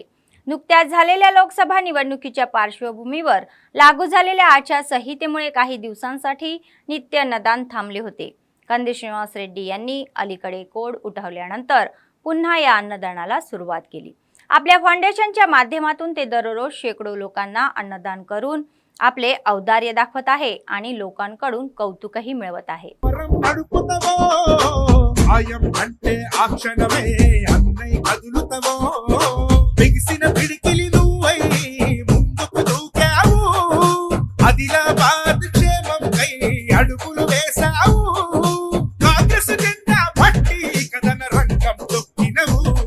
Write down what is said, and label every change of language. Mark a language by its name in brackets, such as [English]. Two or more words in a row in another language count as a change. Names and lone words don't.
[Marathi] नुकत्याच झालेल्या लोकसभा निवडणुकीच्या पार्श्वभूमीवर लागू झालेल्या आचारसंहितेमुळे काही दिवसांसाठी नित्य अन्नदान थांबले होते. कंदी श्रीनिवास रेड्डी यांनी अलीकडे कोड उठवल्यानंतर पुन्हा या अन्नदानाला सुरुवात केली. आपल्या फाउंडेशनच्या माध्यमातून ते दररोज शेकडो लोकांना अन्नदान करून आपले औदार्य दाखवत आहे आणि लोकांकडून कौतुकही मिळवत आहे. [Telugu] బిగిసిన పిడికిలి నువ్వై ముందుకు దూకావు ఆదిలాబాద్ క్షేమంకై అడుగులు వేశావు కాంగ్రెస్ జెండా పట్టి కథన రంగం తొక్కినవు